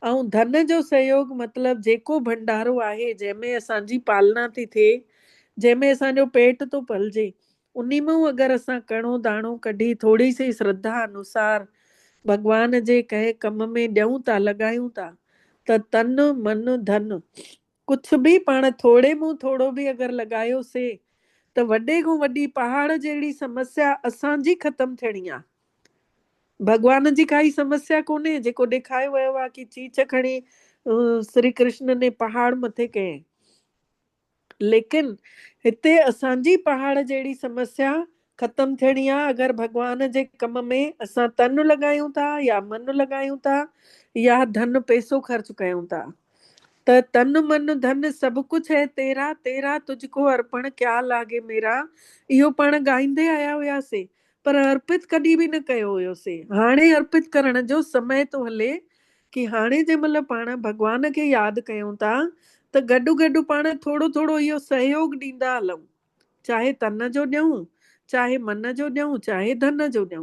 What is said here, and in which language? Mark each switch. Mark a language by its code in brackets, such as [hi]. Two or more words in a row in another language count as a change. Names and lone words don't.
[sd] ऐं धन जो सहयोग मतिलबु जेको भंडारो आहे जंहिंमें असांजी पालना थी थिए, जंहिंमें असांजो पेट थो पलजे, उन्ही मां अगरि असां कणो दाणो कढी थोरी सी श्रद्धा अनुसार भॻवान जे कंहिं कम में ॾियूं था, लॻायूं था, त तन मन धन कुछ बि पाण थोड़े मूं थोड़ो बि अगरि लॻायोसीं त वॾे खां वॾी पहाड़ जहिड़ी समस्या असांजी ख़तम थियणी आहे। भॻवान जी काई समस्या कोन्हे, जेको ॾेखारियो वियो आहे कि चीच खणी श्री कृष्ण ने पहाड़ मथे कयईं, लेकिन हिते असांजी पहाड़ जहिड़ी समस्या ख़तम थियणी आहे अगरि भॻवान जे कम में असां तन लॻायूं था या मन लॻायूं था या धन पैसो ख़र्च कयूं था। [hi] त तन मन धन सब कुछ है तेरा, तेरा तुझको अर्पण क्या लागे मेरा, [sd] इहो पाण ॻाईंदे आया हुआसीं, पर अर्पित कॾहिं बि न कयो हुयोसीं। हाणे अर्पित करण जो समय थो हले कि हाणे जंहिं महिल पाण भॻवान खे यादि कयूं था त गॾु गॾु पाण थोरो थोरो इहो सहयोग ॾींदा हलूं, चाहे तन जो ॾियूं, चाहे मन जो ॾियूं, चाहे धन जो ॾियूं।